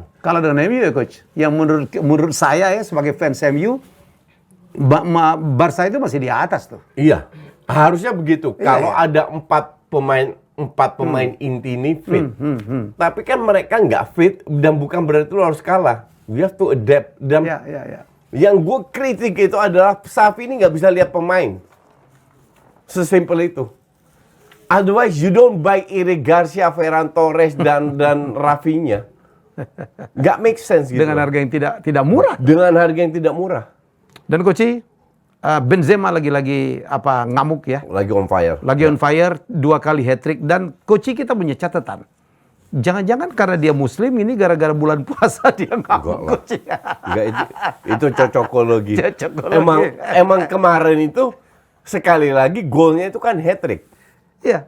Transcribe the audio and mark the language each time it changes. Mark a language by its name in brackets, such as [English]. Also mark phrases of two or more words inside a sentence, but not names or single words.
[Indonesian] Kalau dengan MU ya Coach, yang menurut saya ya sebagai fans MU, Barca itu masih di atas tuh. Iya, harusnya begitu. Kalau ada empat pemain inti ini fit. Tapi kan mereka nggak fit dan bukan berarti lo harus kalah. [English] We have to adapt. [Indonesian] Dan yang gue kritik itu adalah Xavi ini nggak bisa lihat pemain. Sesimpel itu. [English] Otherwise you don't buy Eric Garcia, Ferran Torres dan Rafinha. [Indonesian] Nggak [English] make sense [Indonesian] gitu. Dengan harga yang tidak murah. Dengan harga yang tidak murah. Dan Coach, Benzema lagi ngamuk ya. Lagi [English] on fire. [Indonesian] Lagi [English] on fire, [Indonesian] 2 kali hat-trick. Dan Coach, kita punya catatan. Jangan-jangan karena dia Muslim ini gara-gara bulan puasa dia ngamuk, Coach. Enggak, itu cocokologi. Emang kemarin itu sekali lagi golnya itu kan hat-trick. Iya.